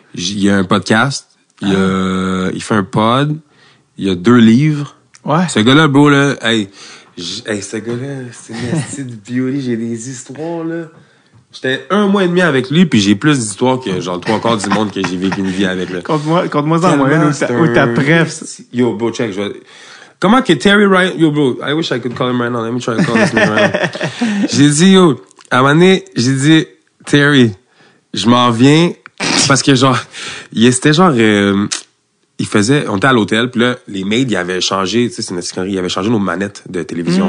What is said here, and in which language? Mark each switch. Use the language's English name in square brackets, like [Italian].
[French] Il y a un podcast. Il fait un pod. Il y a 2 livres. Ouais. Ce gars-là, bro, là, ce gars-là, c'est une petite beauty, j'ai des histoires, là. J'étais 1 mois et demi avec lui, puis j'ai plus d'histoires que, genre, 3/4 du monde que j'ai vécu une vie avec, là. Conte-moi en moyenne où t'as pref. [English] Yo, bro, check, [French] comment que [English] Terry Ryan, yo, bro, I wish I could call him right now. Let me try to call this man right now. [French] J'ai dit, yo, à un moment donné, j'ai dit, Terry, je m'en viens, parce que, genre, c'était genre, on était à l'hôtel, puis là, les maids, ils avaient changé, tu sais, c'est une connerie, ils avaient changé nos manettes de télévision.